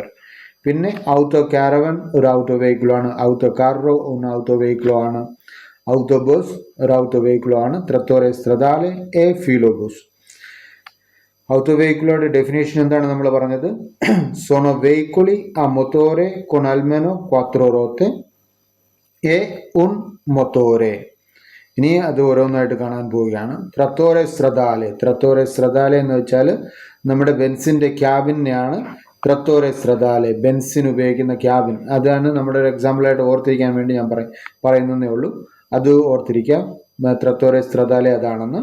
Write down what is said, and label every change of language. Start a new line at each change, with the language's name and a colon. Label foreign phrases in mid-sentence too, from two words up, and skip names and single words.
Malayalam: പിന്നെ ഔട്ടോ കാരവൻ ഒരു ഔട്ടോ വെഹിക്കിളോ ആണ്. ഔട്ടോ കാർറോ ഒരു ഔട്ടോ വെഹിക്കിളോ ആണ്. ഔട്ടോ ബസ് ഒരു ഔട്ടോ വെഹിക്കിളോ ആണ്.
Italian: trattore stradale e filobus.
Malayalam: ഔട്ടോ വെഹിക്കിളോയുടെ ഡെഫിനേഷൻ എന്താണ് നമ്മൾ പറഞ്ഞത്?
Italian: sono veicoli a motore con almeno 4 ruote e un motore.
Malayalam: ഇനി അത് ഓരോന്നായിട്ട് കാണാൻ പോവുകയാണ്.
Italian: trattore stradale
Malayalam: എന്ന് വെച്ചാൽ നമ്മുടെ ബെൻസിൻ്റെ ക്യാബിനെയാണ്
Italian: trattore stradale.
Malayalam: ബെൻസിന് ഉപയോഗിക്കുന്ന ക്യാബിൻ, അതാണ് നമ്മുടെ ഒരു എക്സാമ്പിളായിട്ട് ഓർത്തിരിക്കാൻ വേണ്ടി ഞാൻ പറയുന്നതേ ഉള്ളൂ. അത് ഓർത്തിരിക്കാം,
Italian: trattore stradale
Malayalam: അതാണെന്ന്.